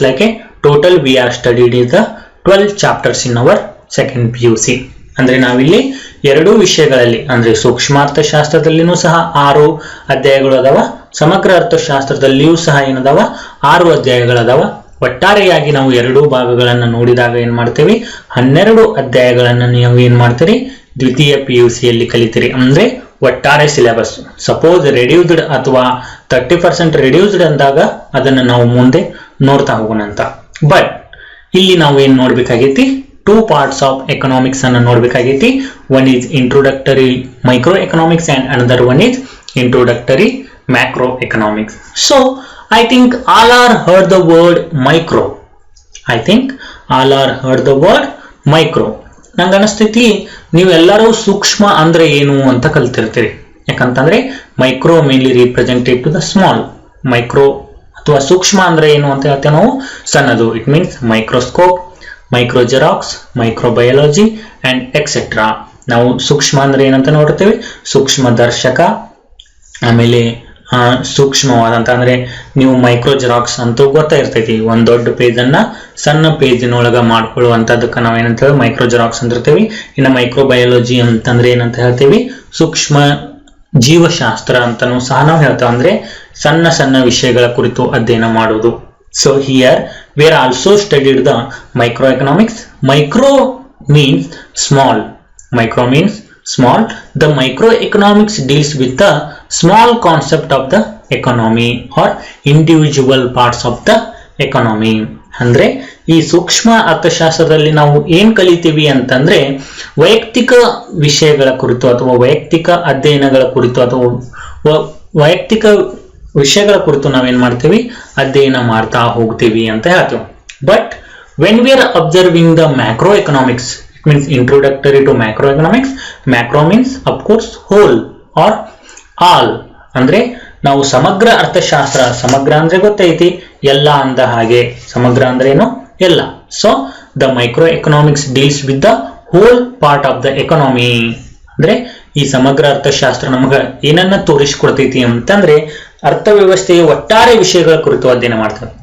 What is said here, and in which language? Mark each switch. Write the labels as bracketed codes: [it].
[en] Like a total we are studied is the 12 chapters in our second PUC. [kn] ಅಂದ್ರೆ ನಾವಿಲ್ಲಿ 2 ವಿಷಯಗಳಲ್ಲಿ, ಅಂದ್ರೆ ಸೂಕ್ಷ್ಮ ಅರ್ಥಶಾಸ್ತ್ರದಲ್ಲಿನೂ ಸಹ 6 ಅಧ್ಯಾಯಗಳು ಅದಾವ, ಸಮಗ್ರ ಅರ್ಥಶಾಸ್ತ್ರದಲ್ಲಿಯೂ ಸಹ ಏನದಾವ 6 ಅಧ್ಯಾಯಗಳದಾವ. ಒಟ್ಟಾರೆಯಾಗಿ ನಾವು 2 ಭಾಗಗಳನ್ನ ನೋಡಿದಾಗ ಏನ್ ಮಾಡ್ತೇವೆ, 12 ಅಧ್ಯಾಯಗಳನ್ನ ನೀವು ಏನ್ ಮಾಡ್ತೀರಿ, ದ್ವಿತೀಯ PUC ಯಲ್ಲಿ ಕಲಿತೀರಿ. ಅಂದ್ರೆ ಒಟ್ಟಾರೆ ಸಿಲೆಬಸ್ ಸಪೋಸ್ ರೆಡ್ಯೂಸ್ಡ್ ಅಥವಾ 30% ರೆಡ್ಯೂಸ್ಡ್ ಅಂದಾಗ ಅದನ್ನ ನಾವು ಮುಂದೆ ನೋಡ್ತಾ ಹೋಗೋಣ ಅಂತ. ಬಟ್ ಇಲ್ಲಿ ನಾವು ಏನ್ ನೋಡ್ಬೇಕಾಗೈತಿ, 2 [en] parts of economics [kn] ಅನ್ನ ನೋಡ್ಬೇಕಾಗೈತಿ. [en] One is introductory micro economics and another one is introductory macro economics. So I think all are heard the word micro. I think all are heard the word micro. [kn] ನಂಗೆ ಅನಿಸ್ತೈತಿ ನೀವೆಲ್ಲರೂ ಸೂಕ್ಷ್ಮ ಅಂದ್ರೆ ಏನು ಅಂತ ಕಲ್ತಿರ್ತೀರಿ. ಯಾಕಂತಂದ್ರೆ [en] Micro mainly represented to the small. [kn] Micro ಅಥವಾ ಸೂಕ್ಷ್ಮ ಅಂದ್ರೆ ಏನು ಅಂತ ಹೇಳ್ತೇವೆ ನಾವು, ಸಣ್ಣದು. [en] It means microscope, micro xerox, micro biology and etcetera. [kn] ನಾವು ಸೂಕ್ಷ್ಮ ಅಂದ್ರೆ ಏನಂತ ನೋಡ್ತೇವೆ, ಸೂಕ್ಷ್ಮ ದರ್ಶಕ, ಆಮೇಲೆ ಸೂಕ್ಷ್ಮವಾದಂತ ಅಂದ್ರೆ ನೀವು ಮೈಕ್ರೋ ಜೆರಾಕ್ಸ್ ಅಂತೂ ಗೊತ್ತಾ ಇರ್ತೈತಿ. ಒಂದ್ ದೊಡ್ಡ ಪೇಜ್ ಅನ್ನ ಸಣ್ಣ ಪೇಜಿನೊಳಗ ಮಾಡ್ಕೊಳ್ಳುವಂತದಕ್ಕೆ ನಾವ್ ಏನಂತೇವೆ, ಮೈಕ್ರೋ ಜೆರಾಕ್ಸ್ ಅಂತ ಇರ್ತೀವಿ. ಇನ್ನು ಮೈಕ್ರೋ ಬಯಾಲಜಿ ಅಂತಂದ್ರೆ ಏನಂತ ಹೇಳ್ತೀವಿ, ಸೂಕ್ಷ್ಮ ಜೀವಶಾಸ್ತ್ರ ಅಂತಾನೂ ಸಹ ನಾವು ಹೇಳ್ತೇವೆ. ಅಂದ್ರೆ ಸಣ್ಣ ಸಣ್ಣ ವಿಷಯಗಳ ಕುರಿತು ಅಧ್ಯಯನ ಮಾಡುವುದು. [en] So here we are also studied the micro economics. Micro means small. Micro means small. The microeconomics deals with the small concept of the economy or individual parts of the economy. [kn] ಅಂದ್ರೆ ಈ ಸೂಕ್ಷ್ಮ ಅರ್ಥಶಾಸ್ತ್ರದಲ್ಲಿ ನಾವು ಏನ್ ಕಲಿತೀವಿ ಅಂತಂದ್ರೆ, ವೈಯಕ್ತಿಕ ವಿಷಯಗಳ ಕುರಿತು ಅಥವಾ ವೈಯಕ್ತಿಕ ಅಧ್ಯಯನಗಳ ಕುರಿತು ಅಥವಾ ವೈಯಕ್ತಿಕ ವಿಷಯಗಳ ಕುರಿತು ನಾವೇನ್ ಮಾಡ್ತೀವಿ, ಅಧ್ಯಯನ ಮಾಡ್ತಾ ಹೋಗ್ತೀವಿ ಅಂತ ಹೇಳ್ತೀವಿ. [en] But when we are observing the macro economics, means introductory to macroeconomics. Macro means of course whole or all. [kn] ಅಂದ್ರೆ ನಾವು ಸಮಗ್ರ ಅರ್ಥಶಾಸ್ತ್ರ, ಸಮಗ್ರ ಅಂದ್ರೆ ಗೊತ್ತೈತಿ ಎಲ್ಲ ಅಂದ ಹಾಗೆ, ಸಮಗ್ರ ಅಂದ್ರೆ ಏನು, ಎಲ್ಲ. [en] So the micro economics deals with the whole part of the economy. [kn] ಅಂದ್ರೆ ಈ ಸಮಗ್ರ ಅರ್ಥಶಾಸ್ತ್ರ ನಮಗ ಏನನ್ನ ತೋರಿಸಿಕೊಡ್ತೈತಿ ಅಂತಂದ್ರೆ, ಅರ್ಥವ್ಯವಸ್ಥೆಯ ಒಟ್ಟಾರೆ ವಿಷಯಗಳ ಕುರಿತು ಅಧ್ಯಯನ ಮಾಡ್ತಾರೆ.